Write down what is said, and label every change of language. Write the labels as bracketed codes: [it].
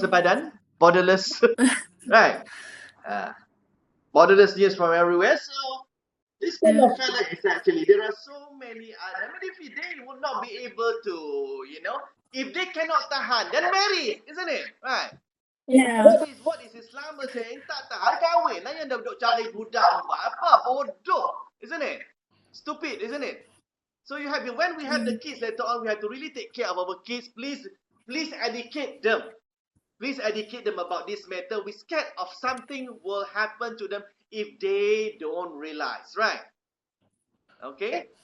[en] sepadan, borderless, right? Uh, Borderless news from everywhere. So this kind yeah. of fella is actually there are so many other. I mean, if they would not be able to, if they cannot tahan, then marry, isn't it? Right? Yeah. What is Islam saying? [ms] Tak tahan kahwin lah yang dah duduk cari budak buat apa? [en] Bodoh, isn't it? Stupid, isn't it? So you have when we have the Mm. kids later on, we have to really take care of our kids. Please educate them. Please educate them about this matter. We're scared of something will happen to them if they don't realize, right? Okay?